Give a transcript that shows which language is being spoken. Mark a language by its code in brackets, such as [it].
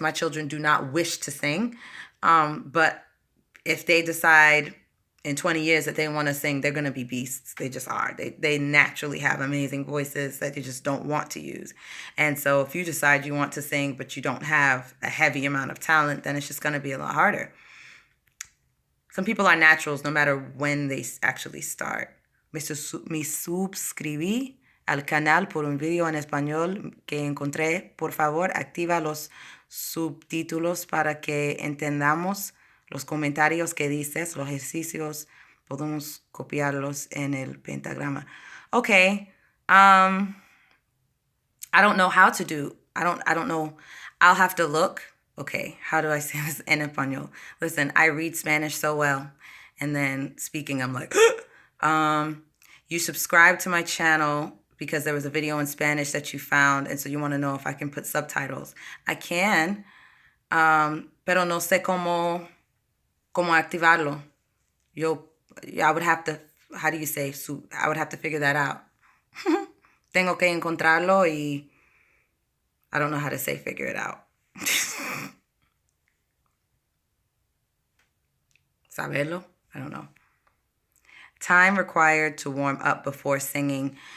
[en] My children do not wish to sing, but if they decide in 20 years that they want to sing, they're going to be beasts. They just are. They naturally have amazing voices that they just don't want to use. And so if you decide you want to sing, but you don't have a heavy amount of talent, then it's just going to be a lot harder. Some people are naturals no matter when they actually start. [es] Me suscribí al canal por un video en español que encontré. Por favor, activa los subtítulos para que entendamos los comentarios que dices, los ejercicios, podemos copiarlos en el pentagrama. [en] Okay. I don't know how to do. I don't know. I'll have to look. Okay, how do I say this [es] en español? [en] Listen, I read Spanish so well, and then speaking, I'm like, you subscribe to my channel because there was a video in Spanish that you found, and so you want to know if I can put subtitles. I can, [es] pero no sé cómo activarlo. [en] I would have to, how do you say? I would have to figure that out. [es] Tengo que encontrarlo y [en] I don't know how to say figure it out. Saberlo? I don't know. Time required to warm up before singing.